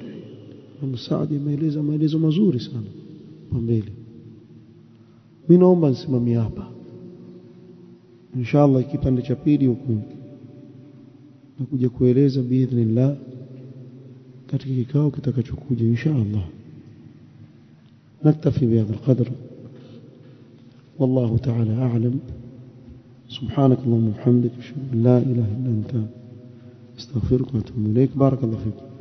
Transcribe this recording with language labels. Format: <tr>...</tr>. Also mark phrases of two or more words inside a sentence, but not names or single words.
<sw>Saadi ameeleza maelezo mazuri sana kwa mbele. Mimi naomba nisimamie hapa inshallah, kipande cha pili huku nakuja kueleza biidhnillah katika kikao kitakachokuja inshallah.</sw> <ar>نكتفي بهذا القدر والله تعالى أعلم. سبحانك اللهم وبحمدك أشهد أن لا إله إلا أنت أستغفرك وأتوب إليك. بارك الله فيكم.</ar>